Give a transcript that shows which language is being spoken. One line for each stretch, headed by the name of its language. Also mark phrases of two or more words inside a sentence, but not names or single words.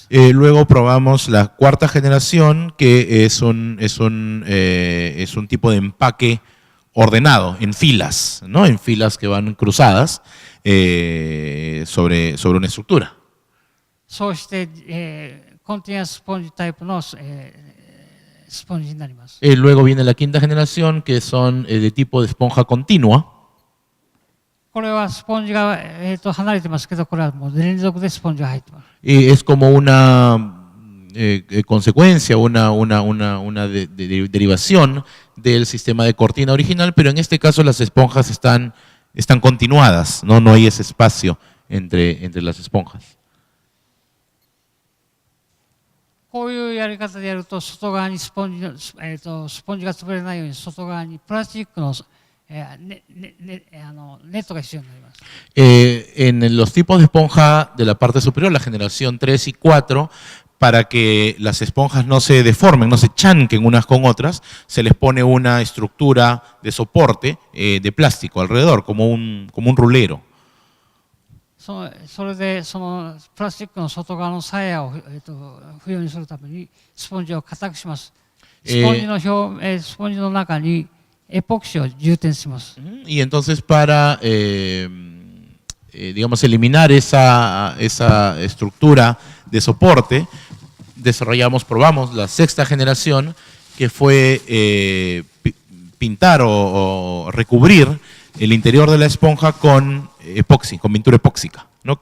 Spanish: Luego probamos la cuarta generación, que es un tipo de empaque ordenado, en filas, ¿no? En filas que van cruzadas sobre una estructura.
Japanese: そうして、コンティニアススポンジタイプの、スポンジになります。
Spanish: Luego viene la quinta generación, que son de tipo de esponja continua.
Japanese: これはスポンジが、離れてますけど、これはもう連続でスポンジが入ってます。
Spanish: Es como una consecuencia, una derivación del sistema de cortina original, pero en este caso las esponjas están continuadas, ¿no? No hay ese espacio entre las esponjas.
Japanese: こういうやり方でやると、外側にスポンジが潰れないように、外側にプラスチックの、 ネットが必要になります。
Spanish: En los tipos de esponja de la parte superior, la generación 3 y 4, para que las esponjas no se deformen, no se chanquen unas con otras, se les pone una estructura de soporte de plástico alrededor, como un rulero.
Japanese: それでそのプラスチックの外側の鞘を、不要にするためにスポンジを硬くします。スポンジのスポンジの中にエポキシを充填します。
Spanish: Y entonces para, digamos, eliminar esa estructura de soporte, probamos la sexta generación, que fue pintar o recubrir el interior de la esponja con epoxi, con pintura epóxica, ¿no?